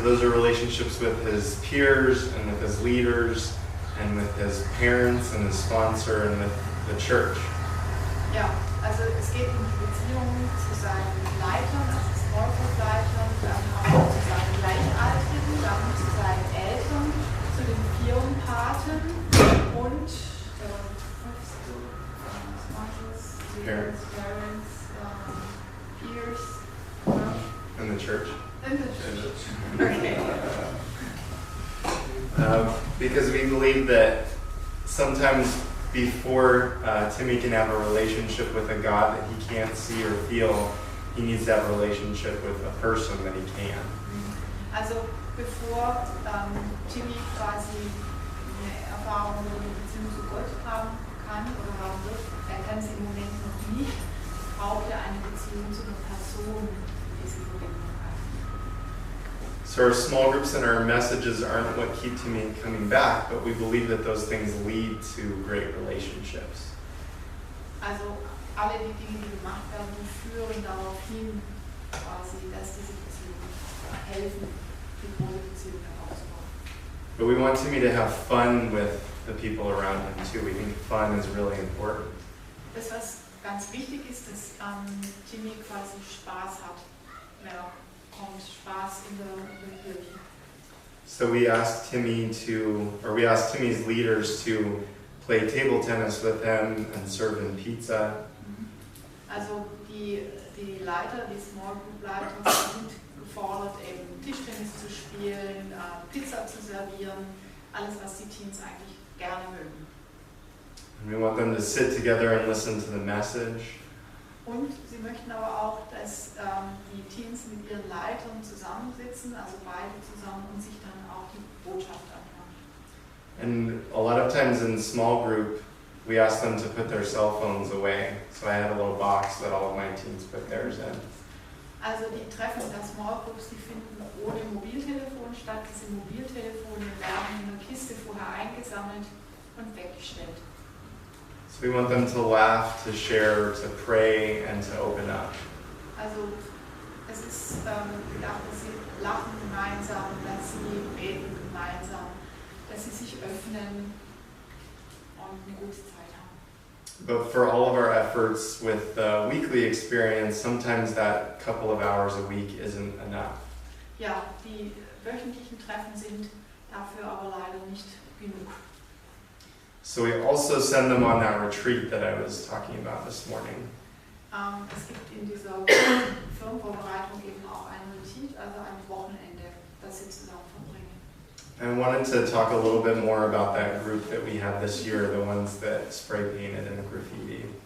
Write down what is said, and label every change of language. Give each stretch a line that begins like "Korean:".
English: So those are relationships with his peers and with his leaders and with his parents and his sponsor and with the church.
German: Ja, also es geht um die Beziehungen zu seinen Leitern, also Smallgroup-Leitern, dann auch zu seinen Gleichaltrigen, dann zu seinen Eltern, zu den Firmenpaten und
English: parents, peers, In the church. in the church. Okay. Because we believe that sometimes before Timmy can have a relationship with a God that he can't see or feel, he needs to have a relationship with a person that he can.
German: Also bevor Timmy quasi eine Erfahrung oder eine Beziehung zu Gott haben kann oder haben wird, er kann sie im Moment noch nicht, braucht er eine Beziehung zu einer Person, die diese Verbindung hat.
English: So our small groups and our messages aren't what keep Timmy coming back, but we believe that those things lead to great relationships.
German: Also alle die Dinge, die gemacht werden, die führen darauf hin, quasi, dass diese Beziehungen helfen, die große Beziehung aufzubauen.
English: But we want Timmy to have fun with the people around him too. We think fun is really important.
German: Das, was ganz wichtig ist, dass Timmy quasi Spaß hat, wenn er kommt, Spaß in der Kirche.
English: So we asked Timmy's leaders to play table tennis with him and serve him pizza.
German: Also die Leiter, die Small Group Leiter sind gefordert, eben Tischtennis zu spielen, Pizza zu servieren, alles, was die Teens eigentlich gerne mögen.
English: And we want them to sit together and listen to the message.
German: Und sie möchten aber auch, dass die Teens mit ihren Leitern zusammensitzen, also beide zusammen, und sich dann auch die Botschaft anhören.
English: And a lot of times in small group, we ask them to put their cell phones away. So I had a little box that all of my teens put theirs in.
German: Also die Treffen der Small Groups, die finden ohne Mobiltelefon statt. Diese Mobiltelefone werden in einer Kiste vorher eingesammelt und weggestellt.
English: So we want them to laugh, to share, to pray, and to open up.
German: Also es ist gedacht, dass sie lachen gemeinsam, dass sie beten gemeinsam, dass sie sich öffnen und eine gute Zeit haben.
English: But for all of our efforts with the weekly experience, sometimes that couple of hours a week isn't enough.
German: Ja, die wöchentlichen Treffen sind dafür aber leider nicht genug.
English: So we also send them on that retreat that I was talking about this morning.
German: Es gibt in dieser Firmvorbereitung eben auch ein Retreat, also ein Wochenende, das sie zusammen verbringen.
English: I wanted to talk a little bit more about that group that we have this year, the ones that spray painted and graffiti.